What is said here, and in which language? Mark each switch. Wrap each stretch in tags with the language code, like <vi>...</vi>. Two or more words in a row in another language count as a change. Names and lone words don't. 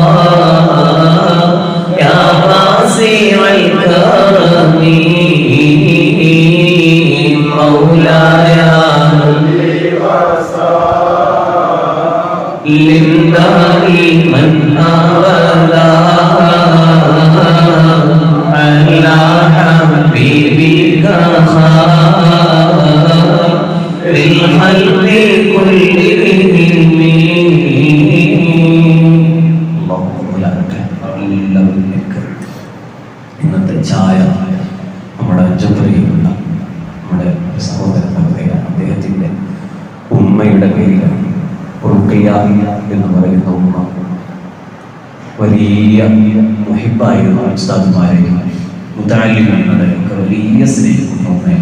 <ar>يا واسع الكرم مولاي لله من أبدا على حبيبك للخلق كلهم</ar> <ml>ഇന്നത്തെ ചായ നമ്മുടെ അഞ്ചുപുരയിലുള്ള നമ്മുടെ സഹോദരൻ അദ്ദേഹത്തിൻ്റെ ഉമ്മയുടെ പേരിലാണ് റുഖിയ എന്ന് പറയുന്ന ഉമ്മ വലിയ മുഹിബായിരുന്ന ഉസ്താദുമാരെയും മുതഅല്ലിമീങ്ങളെയൊക്കെ വലിയ സ്നേഹിക്കുന്ന ഉമ്മയാണ്.</ml>